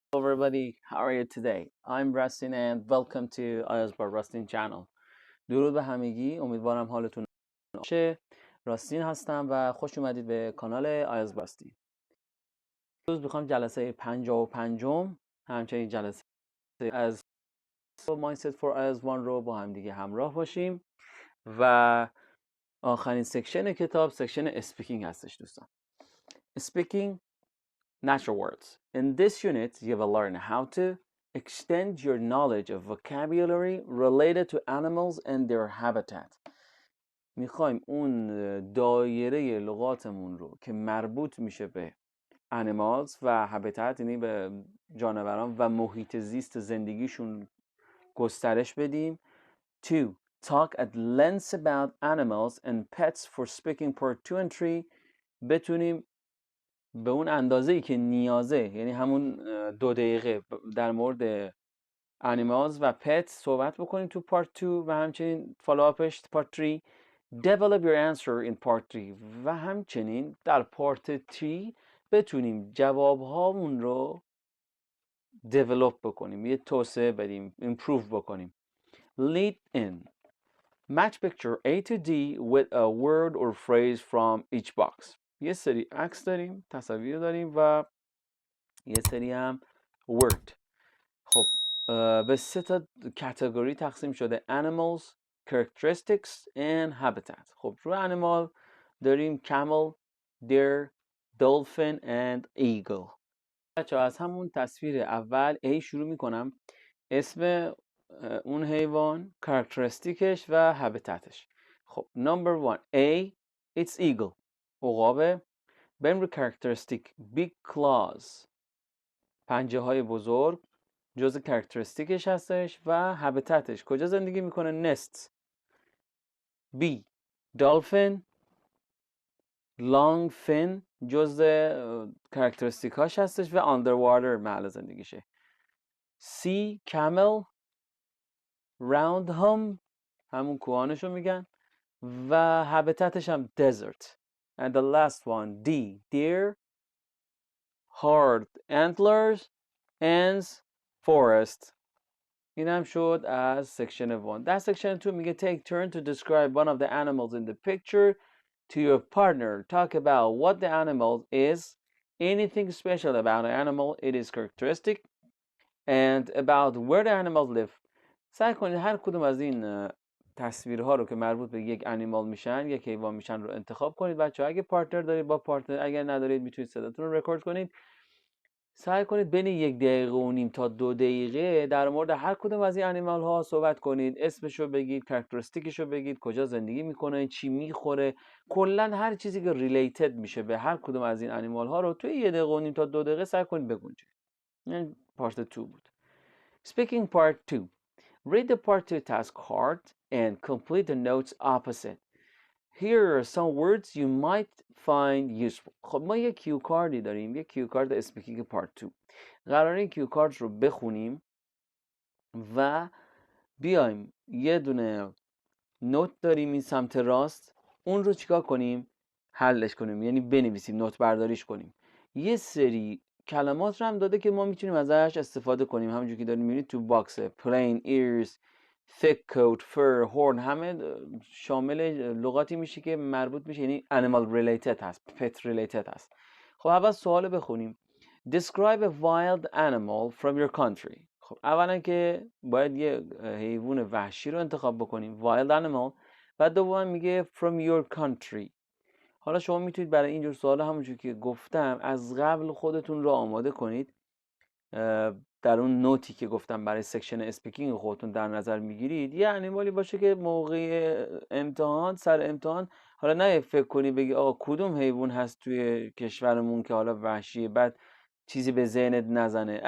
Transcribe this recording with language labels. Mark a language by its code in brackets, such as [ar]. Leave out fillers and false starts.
[en] Hello everybody, how are you today? I'm Rustin and welcome to IELTS by Rustin channel. [fa] درود به همگی، امیدوارم حالتون باشه. راستین هستم و خوش اومدید به کانال آیلتس با راستین. امروز میخوام جلسه 55 همچنین جلسه از Mindset for IELTS 1 رو با هم دیگه همراه باشیم و آخرین سکشن کتاب سکشن اسپیکینگ هستش دوستان. [en] Speaking natural words. In this unit, you will learn how to extend your knowledge of vocabulary related to animals and their habitat. [fa] میخوایم اون دایره لغاتمون رو که مربوط میشه به animals و habitat یعنی به جانوران و محیط زیست زندگیشون گسترش بدیم. [en] 2. Talk at length about animals and pets for speaking part 2 and 3. [fa] بتونیم به اون اندازه‌ای که نیازه، یعنی همون 2 دقیقه در مورد animals و pets صحبت بکنیم تو part 2 و همچنین follow-upش part 3. [en] Develop your answer in part 3 [fa] و همچنین در part 3 بتونیم جوابهامون رو develop بکنیم، یه توسعه بدیم، improve بکنیم. [en] Lead in. Match picture A to D with a word or phrase from each box. [fa] یه سری عکس داریم، تصاویر داریم و یه سری هم word. خب به 3 تا کاتگوری تقسیم شده: animals, characteristics and habitat. خب رو animal داریم camel, deer, dolphin and eagle. بچه از همون تصویر اول A شروع میکنم. اسم اون حیوان، characteristicش و habitatش. خب [en] number 1 A, it's eagle. [fa] عقابه. بریم رو characteristic. [en] big claws. [fa] پنجه های بزرگ جزء characteristicش هستش و habitatش کجا زندگی میکنه؟ nest. B, dolphin. long fin جزء characteristicاش هستش و underwater محل زندگیشه. C, camel. round home همون کوهانشو میگن و habitatش هم desert. [en] and the last one D, deer. hard antlers and forest. [fa] این هم شد از section 1. در section 2 میگه [en] take turn to describe one of the animals in the picture to your partner. Talk about what the animal is, anything special about the animal, it is characteristic, and about where the animals live. [fa] سعی کنید هر کدوم از این تصویرها رو که مربوط به یک انیمال میشن، یک حیوان میشن رو انتخاب کنید. بچه‌ها اگه پارتنر دارید با پارتنر، اگر ندارید میتونید صداتون رو رکورد کنید. سعی کنید بین 1 دقیقه و نیم تا 2 دقیقه در مورد هر کدوم از این انیمال ها صحبت کنید. اسمشو بگید، کاراکتریستیکشو بگید، کجا زندگی میکنه، چی میخوره، کلا هر چیزی که ریلیتد میشه به هر کدوم از این انیمال ها رو توی 1 دقیقه و نیم تا 2 دقیقه سعی کنید بگنجید. این پارت 2 بود. [en] Speaking part 2. Read the part 2 task card and complete the notes opposite. Here are some words you might find useful. [fa] خب ما یک کیو کاردی داریم، یک کیو کارد اسپیکینگ پارت 2. قراره این کیو کارد رو بخونیم و بیایم یه دونه نوت داریم این سمت راست، اون رو چیکار کنیم؟ حلش کنیم، یعنی بنویسیم، نوت برداریش کنیم. یه سری کلمات رو هم داده که ما میتونیم ازش استفاده کنیم، همونجوری که داریم میبینید تو باکس. plain, ears, thick coat, fur, horn، همه شامل لغاتی میشه که مربوط میشه، یعنی animal related هست، pet related هست. خب اول سوال بخونیم. [en] Describe a wild animal from your country. [fa] خب اولا که باید یه حیوان وحشی رو انتخاب بکنیم، wild animal، و دوما میگه from your country. حالا شما میتونید برای اینجور سوال همونجور که گفتم از قبل خودتون رو آماده کنید، در اون نوتی که گفتم برای سکشن اسپیکینگ خودتون در نظر میگیرید یه انیمالی باشه که موقع امتحان، سر امتحان، حالا نه فکر کنی بگی آقا کدوم حیوان هست توی کشورمون که حالا وحشیه، بعد چیزی به ذهنت نزنه.